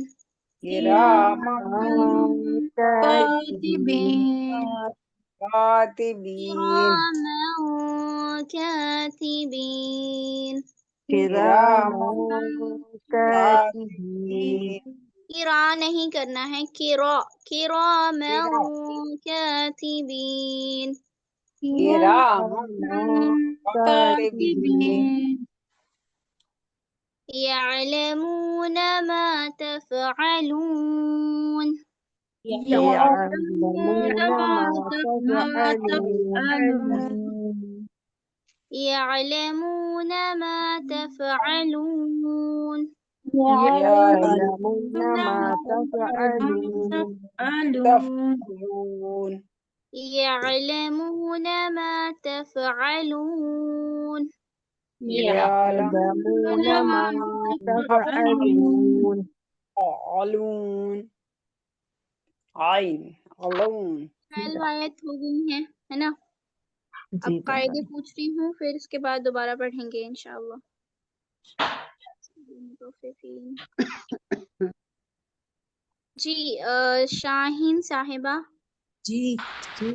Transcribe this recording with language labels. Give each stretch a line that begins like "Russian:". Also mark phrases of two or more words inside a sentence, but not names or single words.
Arabic: किरामा कातिबीन कातिबीन كراما كاتبين किरामा कातिबीन
Urdu: کرا نہیں کرنا ہے,
Arabic: किरामा किरा कातिबीन كراما كاتبين कातिबीन يعلمون ما تفعلون يعلمون ما تفعلون يعلمون ما تفعلون يعلمون ما تفعلون تفعلون يعلمون ما تفعلون يعلمون ما تفعلون علون عين علون
Urdu: آیت ہو گئی ہے نا. جی اب قاعدے پوچھ رہی ہوں، پھر اس کے بعد دوبارہ پڑھیں گے
Arabic: إن شاء الله.
Urdu: جی شاہین صاحبہ, جی جی